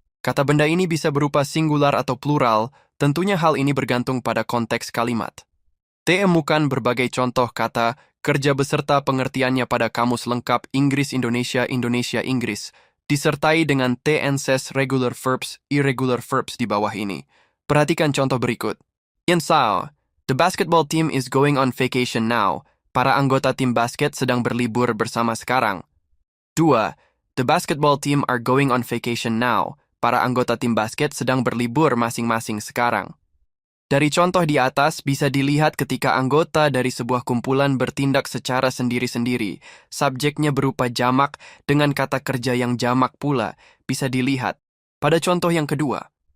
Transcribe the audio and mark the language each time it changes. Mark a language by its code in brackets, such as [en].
[id] Kata benda ini bisa berupa singular atau plural, tentunya hal ini bergantung pada konteks kalimat. Temukan berbagai contoh kata kerja beserta pengertiannya pada Kamus Lengkap Inggris-Indonesia Indonesia-Inggris, disertai dengan tenses regular verbs, irregular verbs di bawah ini. Perhatikan contoh berikut. [en] Insao, the basketball team is going on vacation now. [id] Para anggota tim basket sedang berlibur bersama sekarang. 2. [en] The basketball team are going on vacation now. [id] Para anggota tim basket sedang berlibur masing-masing sekarang. Dari contoh di atas bisa dilihat ketika anggota dari sebuah kumpulan bertindak secara sendiri-sendiri, subjeknya berupa jamak dengan kata kerja yang jamak pula, bisa dilihat pada contoh yang kedua.